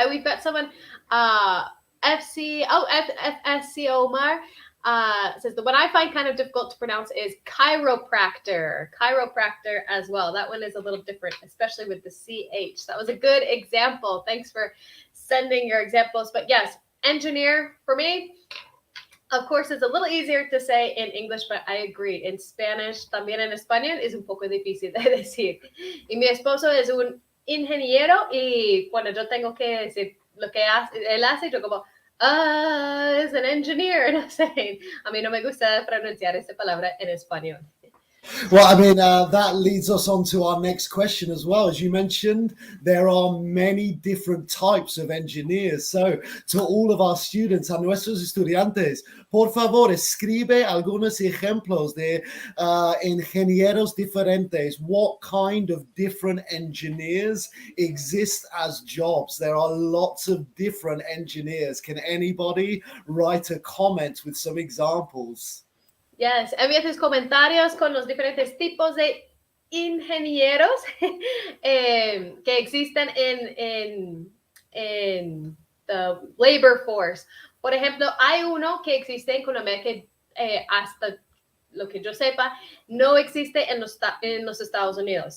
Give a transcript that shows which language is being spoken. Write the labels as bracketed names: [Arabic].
[English] We've got someone, uh, FSC Omar, says the one I find kind of difficult to pronounce is chiropractor. Chiropractor as well. That one is a little different, especially with the CH. That was a good example. Thanks for sending your examples. But yes, engineer for me, of course, it's a little easier to say in English, but I agree. In Spanish, [Spanish] también en español, es un poco difícil de decir. Y mi esposo es un ingeniero y cuando yo tengo que decir lo que hace, él hace, yo como, es [English] an engineer. [Spanish] No sé. A mí no me gusta pronunciar esa palabra en español. [English] Well, I mean, that leads us on to our next question as well. As you mentioned, there are many different types of engineers. So, to all of our students, [Spanish] a nuestros estudiantes, por favor, escribe algunos ejemplos de ingenieros diferentes. [English] What kind of different engineers exist as jobs? There are lots of different engineers. Can anybody write a comment with some examples? [Spanish] Yes, envía tus comentarios con los diferentes tipos de ingenieros que existen en [English] the labor force. [Spanish] Por ejemplo, hay uno que existe en Colombia que hasta lo que yo sepa no existe en los Estados Unidos.